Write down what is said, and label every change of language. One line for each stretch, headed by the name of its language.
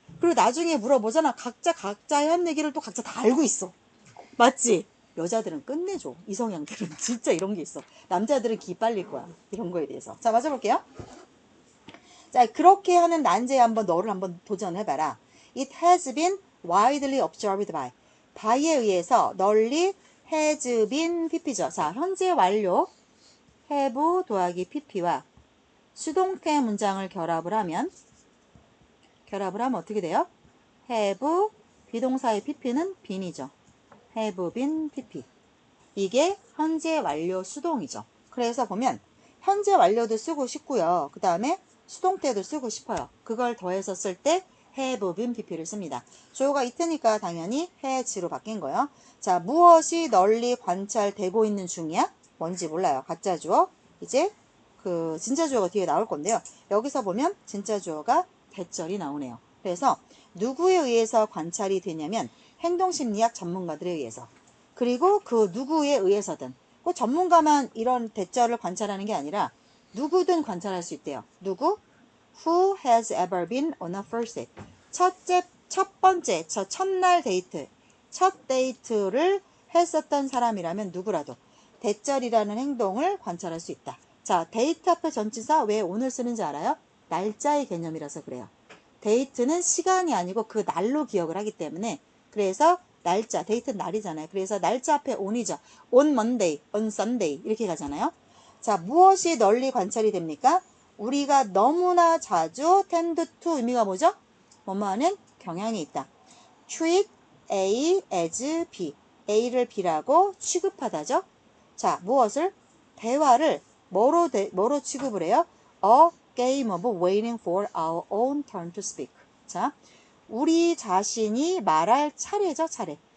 Korean: 그리고 나중에 물어보잖아. 각자의 한 얘기를 또 각자 다 알고 있어. 맞지? 여자들은 끝내줘. 이성향들은 진짜 이런 게 있어. 남자들은 기 빨릴 거야. 이런 거에 대해서. 자, 맞아볼게요. 자, 그렇게 하는 난제에 너를 한번 도전해봐라.
English: It has been widely observed by.
Korean: by에 의해서 널리
English: has been pp
Korean: 죠. 자, 현재 완료 have 더하기 pp와 수동태 문장을 결합을 하면 어떻게 돼요? have 비동사의 pp는 been이죠.
English: have been pp.
Korean: 이게 현재 완료 수동이죠. 그래서 보면 현재 완료도 쓰고 싶고요. 그 다음에 수동태도 쓰고 싶어요. 그걸 더해서 쓸 때
English: have been pp
Korean: 를 씁니다. 주어가 it니까 당연히 has로 바뀐 거예요. 자, 무엇이 널리 관찰되고 있는 중이야? 뭔지 몰라요. 가짜 주어. 이제 그 진짜 주어가 뒤에 나올 건데요. 여기서 보면 진짜 주어가 대절이 나오네요. 그래서 누구에 의해서 관찰이 되냐면 행동심리학 전문가들에 의해서. 그리고 그 누구에 의해서든 그 전문가만 이런 대절을 관찰하는 게 아니라 누구든 관찰할 수 있대요. 누구?
English: Who has ever been on a first date?
Korean: 첫 번째, 첫날 데이트, 첫 데이트를 했었던 사람이라면 누구라도 대절이라는 행동을 관찰할 수 있다. 자, 데이트 앞에 전치사 왜 오늘 쓰는지 알아요? 날짜의 개념이라서 그래요. 데이트는 시간이 아니고 그 날로 기억을 하기 때문에 그래서 날짜, 데이트는 날이잖아요. 그래서 날짜 앞에 on이죠.
English: on Monday, on Sunday
Korean: 이렇게 가잖아요. 자, 무엇이 널리 관찰이 됩니까? 우리가 너무나 자주
English: tend to
Korean: 의미가 뭐죠? 뭐뭐하는 경향이 있다.
English: treat A as B.
Korean: A를 B라고 취급하다죠. 자, 무엇을? 대화를 뭐로 취급을 해요?
English: A game of waiting for our own turn to speak.
Korean: 자, 우리 자신이 말할 차례죠, 차례.